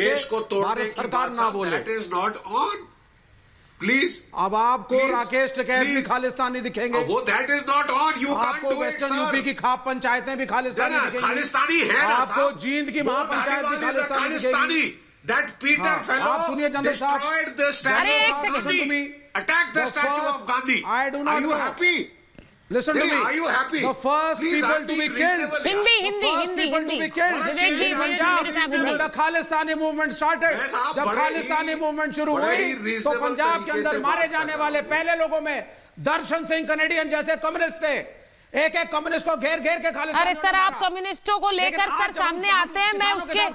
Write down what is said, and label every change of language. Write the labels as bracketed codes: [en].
[hi] देश को तोड़ने की सरकार ना बोले। [en] That is not on, please. [hi] अब आपको राकेश टिकैत भी खालिस्तानी दिखेंगे, [en] वो that is not on, you can't do it. [hi] Western UP की खाप पंचायतें भी खालिस्तानी दिखेंगी, खालिस्तानी है ना, आपको जींद की महापंचायत भी Khalistani. [en] That Peter fellow destroyed the statue of Gandhi, attacked the statue of Gandhi. Are you happy? Listen to me. Are you happy? The first people to be killed. Hindi. To be killed. When the Khalistani movement started, [hi] जब Khalistani movement शुरू हुई तो पंजाब के अंदर मारे जाने वाले पहले लोगों में दर्शन सिंह कैनेडियन जैसे कम्युनिस्ट थे। एक कम्युनिस्ट को घेर घेर के खालिस्तान। अरे सर, आप कम्युनिस्टों को लेकर सर सामने आते हैं, मैं उसके